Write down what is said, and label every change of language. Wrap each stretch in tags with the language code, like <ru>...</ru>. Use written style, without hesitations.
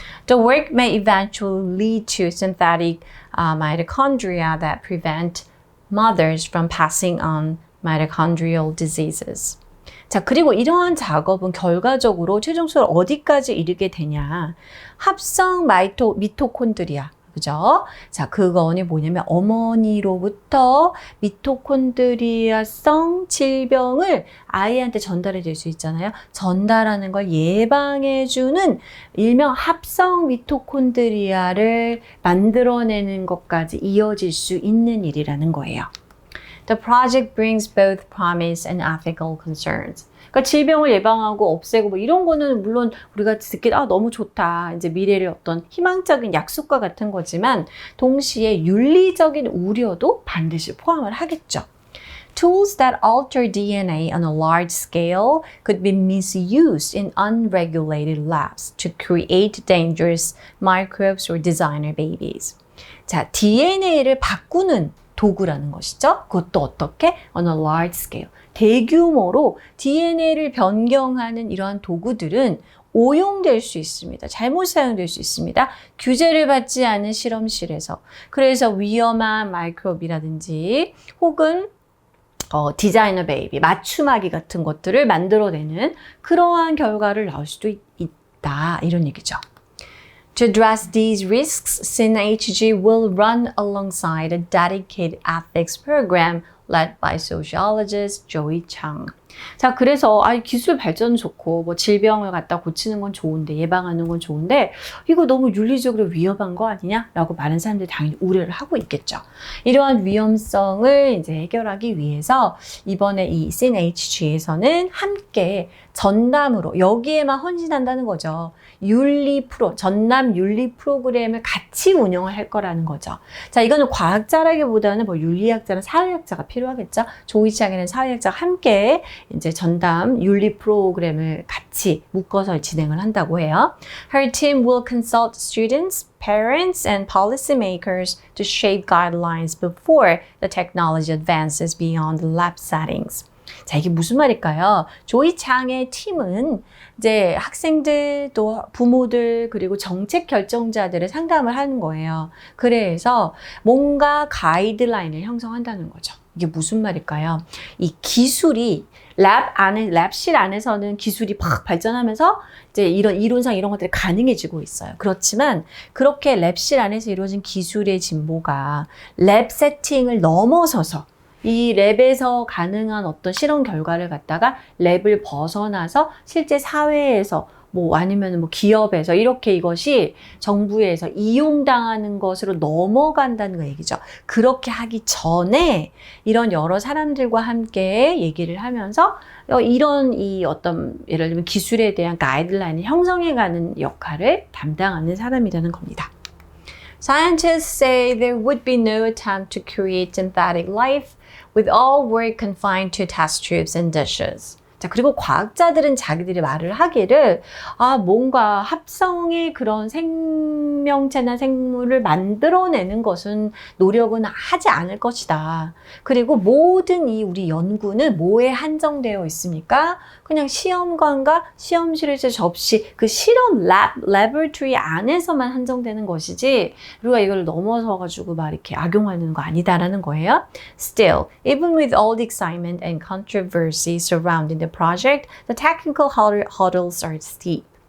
<en>The work may eventually lead to synthetic mitochondria that prevent mothers from passing on mitochondrial diseases.</en> <ko>자, 그리고 이러한 작업은 결과적으로 최종적으로 어디까지 이르게 되냐. 합성 미토콘드리아. 그죠? 자, 그거는 뭐냐면 어머니로부터 미토콘드리아성 질병을 아이한테 전달이 될 수 있잖아요. 전달하는 걸 예방해주는 일명 합성 미토콘드리아를 만들어내는 것까지 이어질 수 있는 일이라는 거예요.</ko> <en>The project brings both promise and ethical concerns.</en> <ko>그러니까 질병을 예방하고 없애고 뭐 이런 거는 물론 우리가 듣기 너무 좋다. 이제 미래의 어떤 희망적인 약속과 같은 거지만 동시에 윤리적인 우려도 반드시 포함을 하겠죠.</ko> <en>Tools that alter DNA on a large scale could be misused in unregulated labs to create dangerous microbes or designer babies.</en> <ko>자, DNA를 바꾸는 도구라는 것이죠. 그것도 어떻게?</ko> <en>On a large scale.</en> <ko>대규모로 DNA를 변경하는 이러한 도구들은 오용될 수 있습니다. 잘못 사용될 수 있습니다. 규제를 받지 않은 실험실에서. 그래서 위험한 마이크로비라든지 혹은 디자이너 베이비, 맞춤아기 같은 것들을 만들어내는 그러한 결과를 낳을 수도 있다. 이런 얘기죠.</ko> <en>To address these risks, SYNHG will run alongside a dedicated ethics program led by sociologist Joey Chang.</en> <ko>자, 그래서 기술 발전은 좋고 뭐 질병을 갖다 고치는 건 좋은데 예방하는 건 좋은데 이거 너무 윤리적으로 위험한 거 아니냐라고 많은 사람들이 당연히 우려를 하고 있겠죠. 이러한 위험성을 이제 해결하기 위해서 이번에 이 SYNHG에서는 함께 전담으로 여기에만 헌신한다는 거죠. 전담 윤리 프로그램을 같이 운영을 할 거라는 거죠. 자, 이거는 과학자라기보다는 뭐 윤리학자나 사회학자가 필요하겠죠. 조이창이라는 사회학자가 함께 이제 전담 윤리 프로그램을 같이 묶어서 진행을 한다고 해요.</ko> <en>Her team will consult students, parents, and policymakers to shape guidelines before the technology advances beyond the lab settings.</en> <ko>자, 이게 무슨 말일까요? 조이 창의 팀은 이제 학생들 또 부모들 그리고 정책 결정자들을 상담을 하는 거예요. 그래서 뭔가 가이드라인을 형성한다는 거죠. 이게 무슨 말일까요? 이 기술이 랩실 안에서는 기술이 막 발전하면서 이제 이런 이론상 이런 것들이 가능해지고 있어요. 그렇지만 그렇게 랩실 안에서 이루어진 기술의 진보가 랩 세팅을 넘어서서 이 랩에서 가능한 어떤 실험 결과를 갖다가 랩을 벗어나서 실제 사회에서 뭐 아니면 뭐 기업에서 이렇게 이것이 정부에서 이용당하는 것으로 넘어간다는 거 얘기죠. 그렇게 하기 전에 이런 여러 사람들과 함께 얘기를 하면서 이런 이 어떤 예를 들면 기술에 대한 가이드라인을 형성해가는 역할을 담당하는 사람이라는 겁니다.</ko> <en>Scientists say there would be no attempt to create synthetic life with all work confined to test tubes and dishes.</en> <ko>자, 그리고 과학자들은 자기들이 말을 하기를 뭔가 합성의 그런 생명체나 생물을 만들어내는 것은 노력은 하지 않을 것이다. 그리고 모든 이 우리 연구는 뭐에 한정되어 있습니까? 그냥 시험관과 시험실에서 접시 그 실험 laboratory 안에서만 한정되는 것이지 우리가 이걸 넘어서 가지고 막 이렇게 악용하는 거 아니다라는 거예요.</ko> <en>Still, even with all the excitement and controversy surrounding the project, the technical hurdles are steep.</en>